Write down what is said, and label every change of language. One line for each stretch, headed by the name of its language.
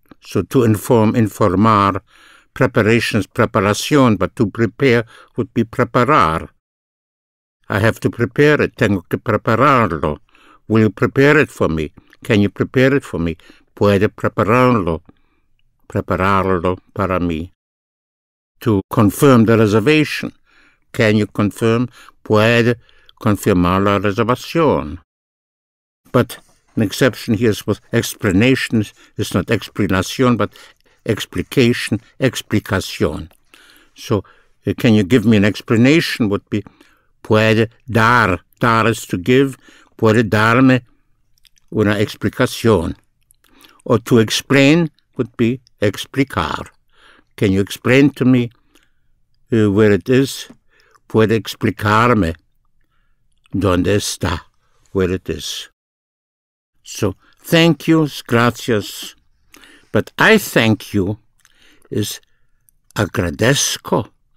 English: So to inform, informar, preparations, preparación, but to prepare would be preparar. I have to prepare it,
Spanish: tengo que prepararlo.
English: Will you prepare it for me? Can you prepare it for me?
Spanish: Puede prepararlo. Prepararlo para mí.
English: To confirm the reservation. Can you confirm?
Spanish: Puede confirmar la reservación.
English: But an exception here is with explanations. It's not explanación, but explication, explicación. So, can you give me an explanation? Would be
Spanish: puede dar.
English: Dar is to give.
Spanish: Puede darme una explicación.
English: Or to explain would be explicar. Can you explain to me where it is?
Spanish: Puede explicarme dónde está,
English: where it is. So, thank you, gracias. But I thank you is agradezco.